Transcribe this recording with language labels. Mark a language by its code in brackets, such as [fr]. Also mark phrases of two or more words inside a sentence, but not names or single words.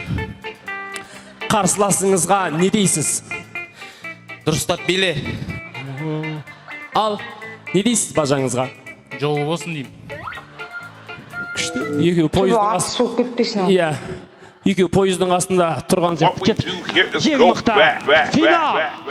[kk] Қарсыласыңызға не дейсіз? Дұрыстап биле. Ал, не дейсіз бажаңызға? Жолы болсын деймін. күшті. Екеуі пойыздың суық кетпесін. Иә. Екеуі пойыздың астында тұрған [en] What we do here is go back, back, [kk] Финал. [en] back, back, back.